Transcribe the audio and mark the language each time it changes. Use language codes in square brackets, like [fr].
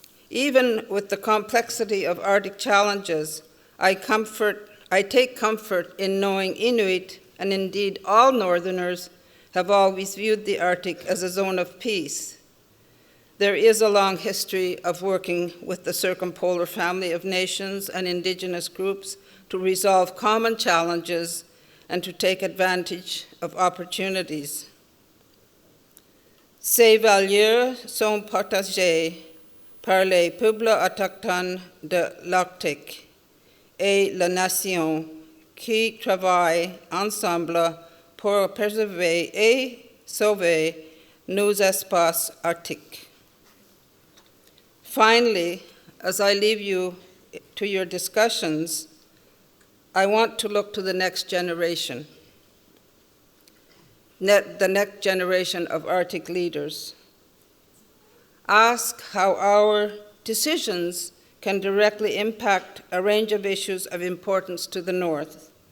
[en] Even with the complexity of Arctic challenges, I take comfort in knowing Inuit, and indeed all Northerners, have always viewed the Arctic as a zone of peace. There is a long history of working with the circumpolar family of nations and Indigenous groups to resolve common challenges and to take advantage of opportunities. [fr] Ces valeurs sont partagées par les peuples autochtones de l'Arctique et la nation qui travaillent ensemble pour préserver et sauver nos espaces arctiques. [en] Finally, as I leave you to your discussions, I want to look to the next generation, the next generation of Arctic leaders. Ask how our decisions can directly impact a range of issues of importance to the North.